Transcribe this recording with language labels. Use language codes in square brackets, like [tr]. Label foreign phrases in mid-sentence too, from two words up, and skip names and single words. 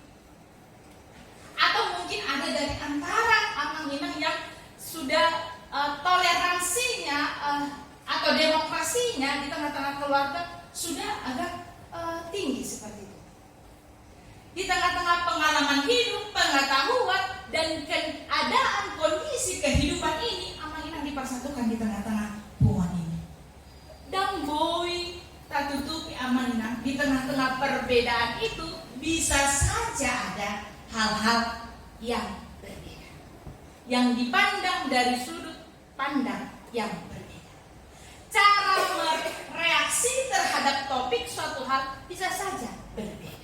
[id] Atau mungkin ada dari antara [bbc] Amang Inang [id] yang sudah toleransinya atau demokrasinya di tengah-tengah keluarga sudah agak tinggi seperti itu. Di tengah-tengah pengalaman hidup, pengetahuan dan keadaan kondisi kehidupan ini, [bbc] Amang Inang [id] dipersatukan di tengah-tengah punguan ini. Dan boy tak tutupi [bbc] Amang Inang [id] di tengah-tengah perbedaan itu bisa saja ada hal-hal yang berbeda, yang dipandang dari sudut pandang yang berbeda. Cara bereaksi terhadap topik suatu hal bisa saja berbeda.